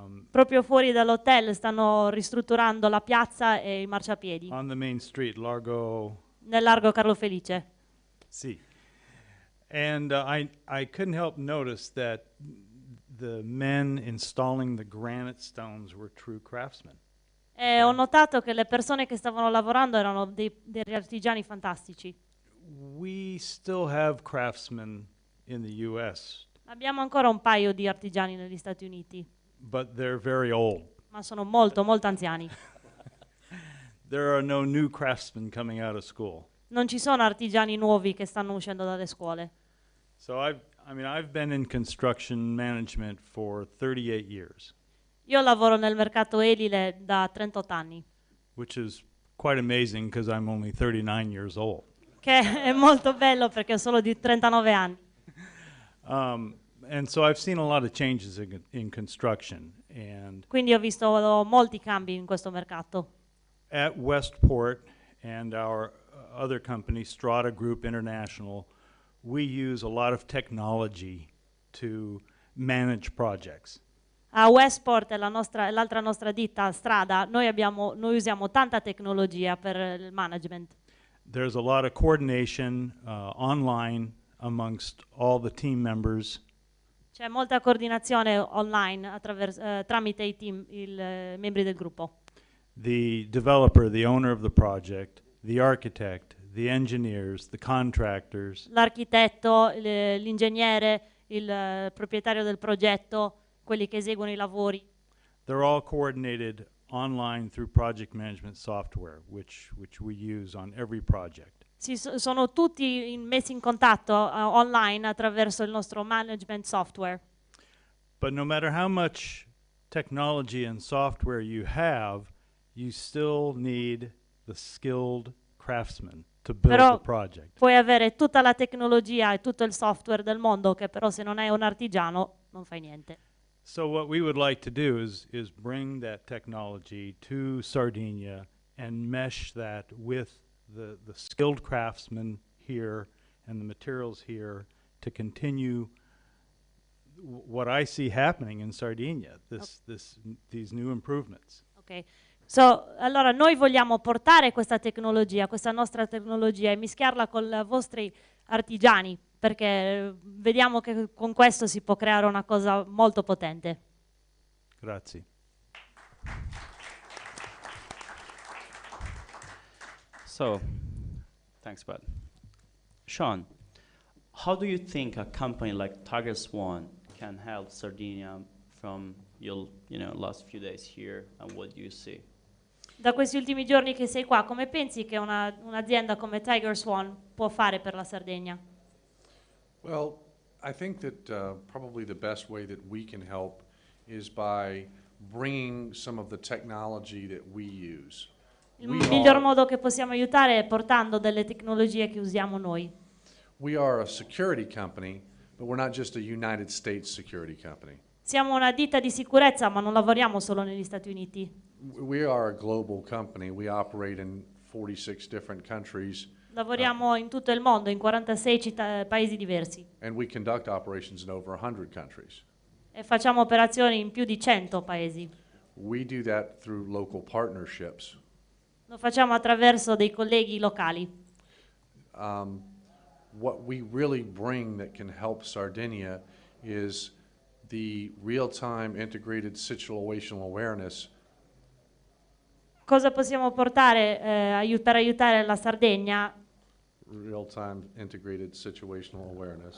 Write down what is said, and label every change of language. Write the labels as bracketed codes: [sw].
[it] Proprio fuori dall'hotel stanno ristrutturando la piazza e i marciapiedi. [en] On the main street, [it] Nel largo Carlo Felice. Sì. [en] And I couldn't help notice that the men installing the granite stones were true craftsmen. [it] E ho notato che le persone che stavano lavorando erano dei artigiani fantastici. [en] We still have craftsmen in the U.S., [it] Abbiamo ancora un paio di artigiani negli Stati Uniti, [en] but they're very old. [it] ma sono molto, molto anziani. [en] There are no new craftsmen coming out of school. [it] Non ci sono artigiani nuovi che stanno uscendo dalle scuole. [en] So I've been in construction management for 38 years, [it] Io lavoro nel mercato edile da 38 anni, [en] which is quite amazing because I'm only 39 years old. [it] che è molto bello perché ho solo di 39 anni. [en] And so I've seen a lot of changes in construction. And [it] Quindi ho visto molti cambi in questo mercato. [en] at Westport and our other company, Strata Group International, we use a lot of technology to manage projects. [it] A Westport, l'altra nostra ditta Strada, noi usiamo tanta tecnologia per il management. [en] There's a lot of coordination online amongst all the team members. [it] C'è molta coordinazione online tramite i membri del gruppo. [en] The developer, the owner of the project, the architect, the engineers, the contractors, [it] L'architetto, l'ingegnere, il proprietario del progetto, quelli che eseguono i lavori. [en] they're all coordinated online through project management software, which we use on every project. [it] Sono tutti messi in contatto online attraverso il nostro management software. [en] But no matter how much technology and software you have, you still need the skilled craftsman to build [it] Però [en] the project. [it] puoi avere tutta la tecnologia e tutto il software del mondo, che però se non hai un artigiano non fai niente. [en] So what we would like to do is bring that technology to Sardinia and mesh that with the skilled craftsmen here and the materials here to continue what I see happening in Sardinia, these new improvements. [it] Ok. Allora noi vogliamo portare questa tecnologia, questa nostra tecnologia, e mischiarla con i vostri artigiani, perché vediamo che con questo si può creare una cosa molto potente. Grazie. [en] So, thanks, Bud. Sean, how do you think a company like Tiger Swan can help Sardinia from your last few days here, and what do you see? [it] Da questi ultimi giorni che sei qua, come pensi che un'azienda come Tiger Swan può fare per la Sardegna? [en] Well, I think that probably the best way that we can help is by bringing some of the technology that we use. [it] Il miglior modo che possiamo aiutare è portando delle tecnologie che usiamo noi. [en] We are a security company, but we're not just a United States security company. [it] Siamo una ditta di sicurezza, ma non lavoriamo solo negli Stati Uniti. [en] We are a global company. We operate in 46 different countries. [it] Lavoriamo in tutto il mondo, in 46 paesi diversi. [en] And we conduct operations in over 100 countries. [it] E facciamo operazioni in più di 100 paesi. [en] We do that through local partnerships. [it] Lo facciamo attraverso dei colleghi locali. [en] What we really bring that can help Sardinia is the real-time integrated situational awareness. [it] Cosa possiamo portare per aiutare la Sardegna? [en] Real-time integrated situational awareness.